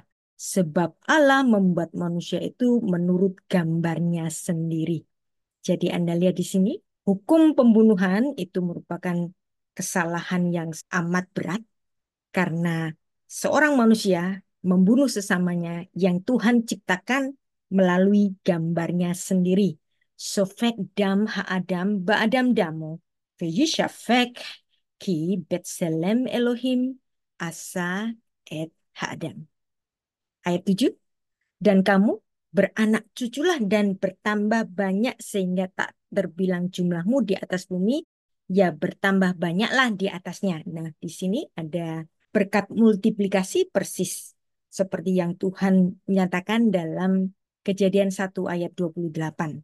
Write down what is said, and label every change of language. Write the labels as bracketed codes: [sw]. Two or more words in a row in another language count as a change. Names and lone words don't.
[id] Sebab Allah membuat manusia itu menurut gambarnya sendiri. Jadi Anda lihat di sini, hukum pembunuhan itu merupakan kesalahan yang amat berat. Karena seorang manusia membunuh sesamanya yang Tuhan ciptakan melalui gambarnya sendiri. [he] שפך דם האדם באדם דמו. וישפך כי בצלם אלהים עשה את האדם. [id] Ayat 7. Dan kamu beranak cuculah dan bertambah banyak sehingga tak terbilang jumlahmu di atas bumi. Ya bertambah banyaklah di atasnya. Nah di sini ada berkat multiplikasi persis seperti yang Tuhan nyatakan dalam Kejadian 1 ayat 28.